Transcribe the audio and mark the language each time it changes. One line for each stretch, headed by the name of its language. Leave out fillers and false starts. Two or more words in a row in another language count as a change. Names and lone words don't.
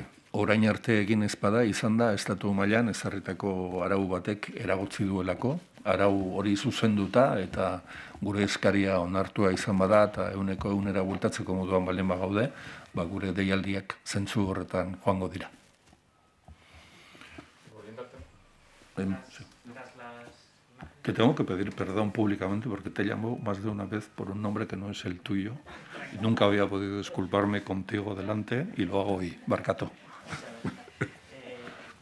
Basque: Orain arte egin ezpada izan da estatu mailan ezarritako arau batek eragotzi duelako, arau hori zuzenduta eta gure eskaria onartua izan bada eta 100% bueltatzeko moduan baldin bagaude, gure deialdiak zentzu horretan joango dira.
Spanish: Te tengo que pedir perdón públicamente porque te llamo más de una vez por un nombre que no es el tuyo y nunca había podido disculparme contigo delante y lo hago hoy.